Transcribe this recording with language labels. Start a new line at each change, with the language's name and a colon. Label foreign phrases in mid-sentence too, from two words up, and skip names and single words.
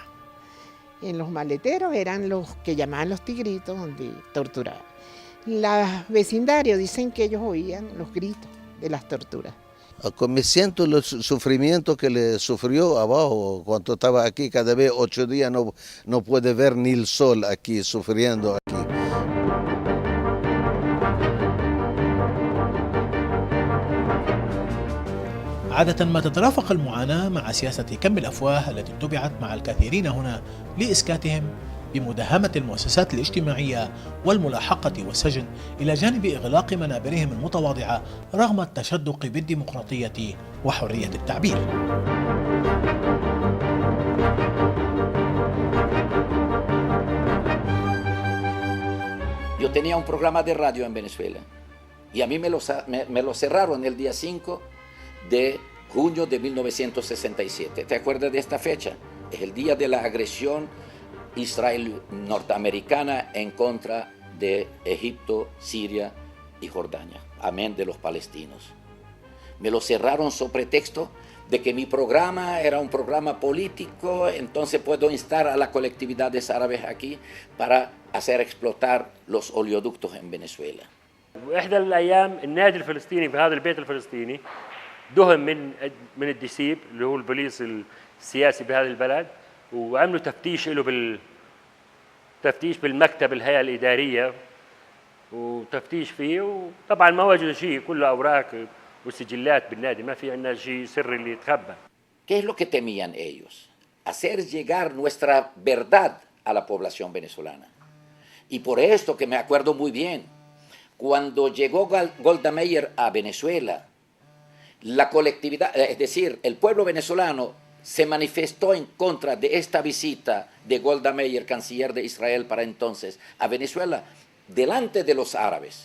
Spanish: En los maleteros eran los que llamaban los tigritos donde torturaban. Los vecindarios dicen que ellos oían los gritos de las torturas. Me siento el sufrimiento que le sufrió abajo cuando estaba aquí, cada vez 8 días no puede ver ni el sol aquí, sufriendo aquí.
Arabic: عادة ما تترافق المعاناة مع سياسة كم الأفواه التي اتبعت مع الكثيرين هنا لإسكاتهم بمداهمة المؤسسات الاجتماعية والملاحقة والسجن، إلى جانب إغلاق منابرهم المتواضعة رغم التشدق بالديمقراطية وحرية التعبير.
Spanish: Yo tenía un programa de radio en Venezuela y a mí me lo cerraron el día 5 de junio de 1967. ¿Te acuerdas de esta fecha? Es el día de la agresión israel-norteamericana en contra de Egipto, Siria y Jordania, amén de los palestinos. Me lo cerraron sobre pretexto de que mi programa era un programa político, entonces puedo instar a las colectividades árabes aquí para hacer explotar los oleoductos en Venezuela.
Arabic: واحدى الايام النادي الفلسطيني في هذا البيت الفلسطيني دهم من الدسيب اللي هو البوليس السياسي بهذا البلد، وعملوا تفتيش له تفتيش بالمكتب الهيئه الاداريه وتفتيش فيه، وطبعا ما وجدوا شيء، كله اوراق وسجلات بالنادي، ما في عندنا شيء سري اللي يتخبى.
Spanish: ¿Qué es lo que temían ellos? Hacer llegar nuestra verdad a la población venezolana. Y por esto que me acuerdo muy bien, cuando llegó Golda Meir a Venezuela, la colectividad, es decir, el pueblo venezolano se manifestó en contra de esta visita de Golda Meir, canciller de Israel para entonces, a Venezuela, delante de los árabes.